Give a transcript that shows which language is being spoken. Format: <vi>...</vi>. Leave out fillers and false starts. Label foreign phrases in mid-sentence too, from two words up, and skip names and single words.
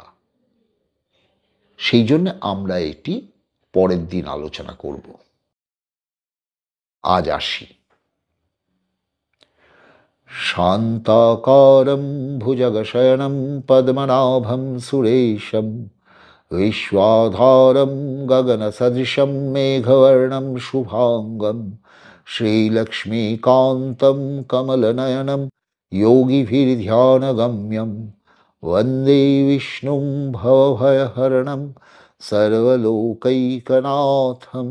<bn>সেই জন্য আমরা এটি পরের দিন আলোচনা করব। আজ আসি।</bn> <sa>শান্তাকারং ভুজগশয়নং পদ্মনাভং সুরেশং विश्वाधारं गगनसदृशं मेघवर्णं शुभांगं श्रीलक्ष्मीकान्तं कमलनयनं योगिभिर्ध्यानगम्यं वन्दे विष्णुं भवभयहरणं सर्वलोकैकनाथम्।</sa>